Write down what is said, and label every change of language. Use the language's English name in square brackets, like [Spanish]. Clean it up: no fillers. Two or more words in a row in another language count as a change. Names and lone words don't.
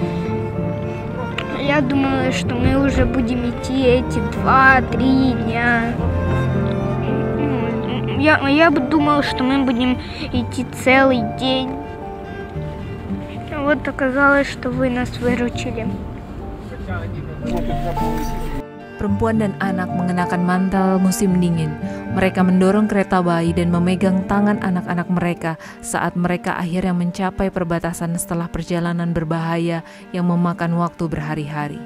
[Russian] Я думала, что мы уже будем идти эти 2-3 дня. Я бы думала, что мы будем идти целый день. Вот оказалось, что вы нас выручили. [Indonesian] Perempuan dan anak mengenakan mantel musim dingin. Mereka mendorong kereta bayi dan memegang tangan anak-anak mereka saat mereka akhirnya mencapai perbatasan setelah perjalanan berbahaya yang memakan waktu berhari-hari.